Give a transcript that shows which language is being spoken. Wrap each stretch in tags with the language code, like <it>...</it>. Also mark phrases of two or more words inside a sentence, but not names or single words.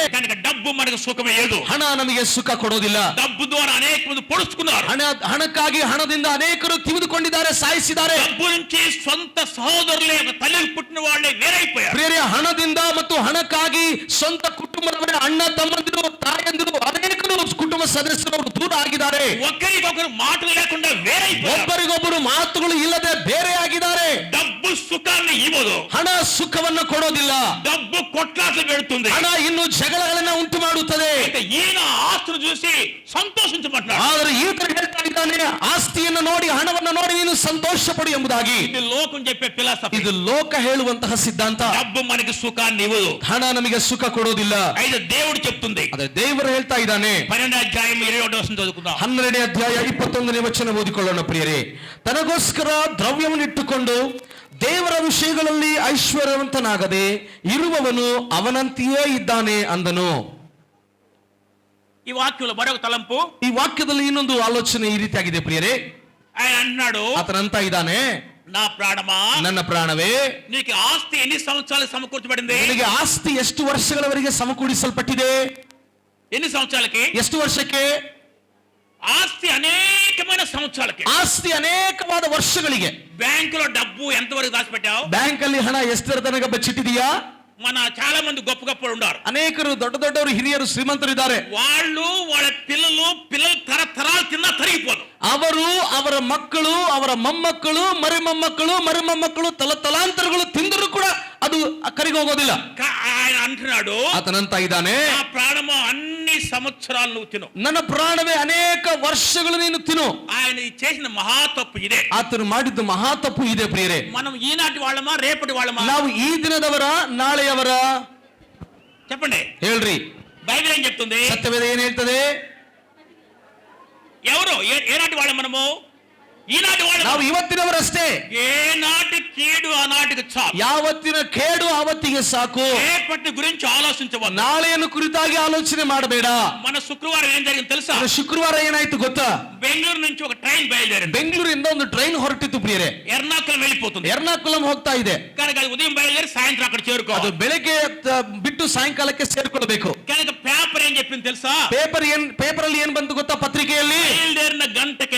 <te>కనుక డబ్బు మనకు సుఖమేయదు.</te> <kn>ಹಣ ನಮಗೆ ಸುಖ ಕೊಡೋದಿಲ್ಲ.</kn> <te>డబ్బు ద్వారా అనేక మంది పొడుచుకున్నారు.</te> <kn>ಹಣಕ್ಕಾಗಿ ಹಣದಿಂದ ಅನೇಕರು ತಿವಿದುಕೊಂಡಿದ್ದಾರೆ, ಸಾಯಿಸಿದ್ದಾರೆ.</kn> <te>డబ్బు నుంచి సొంత సహోదరులే ఒక తల్లికి పుట్టిన వాళ్ళే వేరైపోయారు.</te> <kn>ಬೇರೆ ಹಣದಿಂದ ಮತ್ತು ಹಣಕ್ಕಾಗಿ ಸ್ವಂತ ಕುಟುಂಬದವರ ಅಣ್ಣ ತಮ್ಮಂದಿರು ತಾಯಂದಿರು ಅನೇಕರು ಕುಟುಂಬ ಸದಸ್ಯರು ದೂರ ಆಗಿದ್ದಾರೆ.</kn> <te>ఒకరికొకరు మాటలు లేకుండా వేరైపోయారు.</te> <kn>ಒಬ್ಬರಿಗೊಬ್ಬರು ಮಾತುಗಳು ಇಲ್ಲದೆ ಬೇರೆ ಆಗಿದ್ದಾರೆ.</kn> <te>డబ్బు సుఖాన్ని ఇవ్వదు.</te> <kn>ಹಣ ಸುಖವನ್ನು ಕೊಡೋದಿಲ್ಲ.</kn> <te>డబ్బు కొట్లాట్లు పెడుతుంది.</te> <kn>ಹಣ ಇನ್ನು ಜಗಳಗಳನ್ನ ಉಂಟು ಮಾಡುತ್ತದೆ.</kn> <te>అయితే ఈయన ఆస్తులు చూసి సంతోషించమంటున్నాడు.</te> <kn>ಆದರೆ ಈತನು ಹೇಳ್ತಾ ಇದ್ದಾನೆ, ಆಸ್ತಿಯನ್ನು ನೋಡಿ ಹಣವನ್ನು ನೋಡಿ ನೀನು ಸಂತೋಷ ಪಡು ಎಂಬುದಾಗಿ.</kn> <te>ఇది లోకం చెప్పే ఫిలాసఫీ.</te> <kn>ಇದು ಲೋಕ ಹೇಳುವಂತಹ ಸಿದ್ಧಾಂತ.</kn> <te>డబ్బు మనకి సుఖాన్ని ఇవ్వదు.</te> <kn>ಹಣ ನಮಗೆ ಸುಖ ಕೊಡೋದಿಲ್ಲ.</kn> <te>అయితే దేవుడు చెప్తుంది.</te> <kn>ಅದೇ ದೇವರು ಹೇಳ್ತಾ ಇದ್ದಾನೆ.</kn> <te>12వ అధ్యాయం 21వ వచనం చదువుకుందాం.</te> <kn>12ನೇ ಅಧ್ಯಾಯ 21ನೇ ವಚನ ಓದಿಕೊಳ್ಳೋಣ ಪ್ರಿಯರೇ. ತನಗೋಸ್ಕರ ದ್ರವ್ಯವನ್ನಿಟ್ಟುಕೊಂಡು ದೇವರ ವಿಷಯಗಳಲ್ಲಿ ಐಶ್ವರ್ಯವಂತನಾಗದೆ ಇರುವವನು ಅವನಂತೆಯೇ ಇದ್ದಾನೆ ಅಂದನು.</kn> <te>ఈ వాక్యంలో మరొక తలంపు.</te> <kn>ಈ ವಾಕ್ಯದಲ್ಲಿ ಇನ್ನೊಂದು ಆಲೋಚನೆ ಈ ರೀತಿಯಾಗಿದೆ ಪ್ರಿಯರೇ.</kn> <te>ఆయన అంటున్నాడు,</te> <kn>ಆತನಂತ ಇದ್ದಾನೆ,</kn> <te>నా ప్రాణమా</te> <kn>ನನ್ನ ಪ್ರಾಣವೇ</kn> <te>నీకు ఆస్తి ఎన్ని సంవత్సరాలు సమకూర్చబడింది?</te> <kn>ನಿನಗೆ ಆಸ್ತಿ ಎಷ್ಟು ವರ್ಷಗಳವರೆಗೆ ಸಮಕೂಡಿಸಲ್ಪಟ್ಟಿದೆ?</kn> <te>ఎన్ని సంవత్సరాలకి?</te> <kn>ಎಷ್ಟು ವರ್ಷಕ್ಕೆ?</kn> <te>ఆస్తి అనేకమైన సంవత్సరాలకి,</te> <kn>ಆಸ್ತಿ ಅನೇಕವಾದ ವರ್ಷಗಳಿಗೆ.</kn> <te>బ్యాంకులో డబ్బు ఎంతవరకు దాచిపెట్టావు?</te> <kn>ಬ್ಯಾಂಕ್ ಅಲ್ಲಿ ಹಣ ಎಷ್ಟರ ತನಕ ಬಚ್ಚಿಟ್ಟಿದೀಯಾ?</kn> <te>మన చాలా మంది గొప్ప గొప్పలు ఉన్నారు.</te> <kn>ಅನೇಕರು ದೊಡ್ಡ ದೊಡ್ಡವರು ಹಿರಿಯರು ಶ್ರೀಮಂತರು ಇದ್ದಾರೆ.</kn> <te>వాళ్ళు వాళ్ళ పిల్లలు తరతరాలు తిన్నా తరిగిపోదు.</te> <kn>ಅವರು ಅವರ ಮಕ್ಕಳು ಅವರ ಮೊಮ್ಮಕ್ಕಳು ಮರಿಮೊಮ್ಮಕ್ಕಳು ತಲಾಂತರಗಳು ತಿಂದರೂ ಕೂಡ ಅದು ಕರಿಗೆ ಹೋಗೋದಿಲ್ಲ.</kn> <te>ఆయన అంటున్నాడు,</te> <kn>ಆತನಂತ ಇದ್ದಾನೆ,</kn> <te>నా ప్రాణము అన్ని సంవత్సరాలు నువ్వు తిను,</te> <kn>ನನ್ನ ಪ್ರಾಣವೇ ಅನೇಕ ವರ್ಷಗಳು ನೀನು ತಿನ್ನು.</kn> <te>ఆయన చేసిన మహా తప్పు ఇదే.</te> <kn>ಆತನು ಮಾಡಿದ್ದು ಮಹಾ ತಪ್ಪು ಇದೆ ಪ್ರಿಯರೇ.</kn> <te>మనం ఈనాటి వాళ్ళమా రేపటి వాళ్ళమా?</te> <kn>ನಾವು ಈ ದಿನದವರ ನಾಳೆಯವರ?</kn> <te>చెప్పండి.</te> <kn>ಹೇಳ್ರಿ,</kn> <te>బైబిల్ ఏం చెప్తుంది?</te> <kn>ಸತ್ಯವೇದ ಏನ್ ಹೇಳ್ತದೆ?</kn> <te>ఎవరు ఏనాటి వాళ్ళం మనము? ఈనాటి వాళ్ళం.</te> <kn>ನಾವು ಇವತ್ತಿನವರಷ್ಟೇ.</kn> <te>ఏనాటి కీడు ఆనాటికి చాలు.</te> <kn>ಯಾವತ್ತಿನ ಕೇಡು ಆವತ್ತಿಗೆ ಸಾಕು.</kn> <te>రేపటి గురించి ఆలోచించవద్దు.</te> <kn>ನಾಳೆಯನ್ನು ಕುರಿತಾಗಿ ಆಲೋಚನೆ ಮಾಡಬೇಡ.</kn> <te>మన శుక్రవారం ఏం జరిగింది తెలుసా?</te> <kn>ಶುಕ್ರವಾರ ಏನಾಯ್ತು ಗೊತ್ತಾ?</kn> <te>బెంగళూరు నుంచి ఒక ట్రైన్ బయలుదేరింది.</te> <kn>ಬೆಂಗಳೂರಿಂದ ಒಂದು ಟ್ರೈನ್ ಹೊರಟಿತ್ತು ಪ್ರಿಯರೇ.</kn> <te>ఎర్నాకులం వెళ్ళిపోతుంది.</te> <kn>ಎರ್ನಾಕುಲಂ ಹೋಗ್ತಾ ಇದೆ.</kn> <te>కనుక అది ఉదయం బయలుదేరి సాయంత్రం అక్కడ</te> <kn>ಅದು</kn> <te>చేరుకోవాలి.</te> <kn>ಬೆಳಗ್ಗೆ ಬಿಟ್ಟು ಸಾಯಂಕಾಲಕ್ಕೆ ಸೇರ್ಕೊಳ್ಬೇಕು.</kn> <te>కనుక పేపర్ ఏం చెప్పింది తెలుసా?</te> <kn>ಪೇಪರ್ ಅಲ್ಲಿ ಏನ್ ಬಂತು ಗೊತ್ತಾ? ಪತ್ರಿಕೆಯಲ್ಲಿ</kn> <te>బయలుదేరిన గంటకి</te>